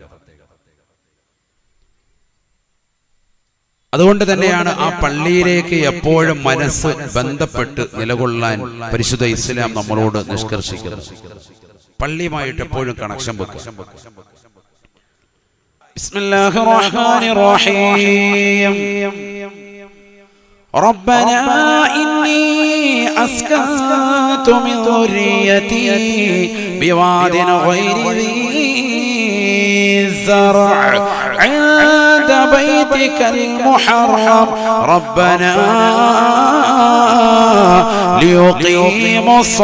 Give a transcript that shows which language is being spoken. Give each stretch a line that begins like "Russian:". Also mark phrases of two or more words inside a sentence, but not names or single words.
Malayalam: അതുകൊണ്ട് തന്നെയാണ് ആ പള്ളിയിലേക്ക് എപ്പോഴും മനസ്സ് ബന്ധപ്പെട്ട് നിലകൊള്ളാൻ പരിശുദ്ധ ഇസ്ലാം നമ്മളോട് നിഷ്കർഷിക്കുന്നത്. പള്ളിയുമായിട്ട് എപ്പോഴും കണക്ഷൻ വെക്കുക.
Arabic: بسم الله الرحمن الرحيم. ربنا إني أسكنت من ذريتي بواد غير ذي زرع عند بيتك المحرم ربنا ليقيموا